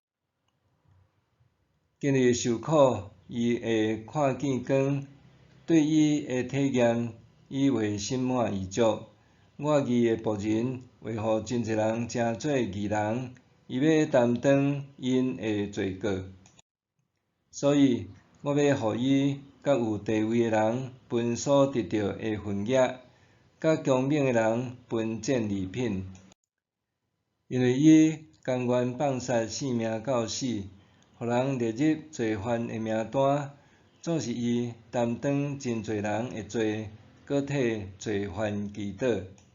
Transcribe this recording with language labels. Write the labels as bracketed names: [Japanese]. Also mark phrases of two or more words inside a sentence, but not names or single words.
[Min Nan Chinese] 经历受苦，伊会看见光。对伊的体验，伊会心满意足。我义的仆人会互真侪人称做义人，伊要担当因的罪过。所以，我要予伊甲有地位的人分所得到的份额，甲强猛的人分战利品。因为伊甘愿放杀性命到死，予人列入罪犯的名单。总是伊担当真侪人的罪，搁替罪犯祈祷。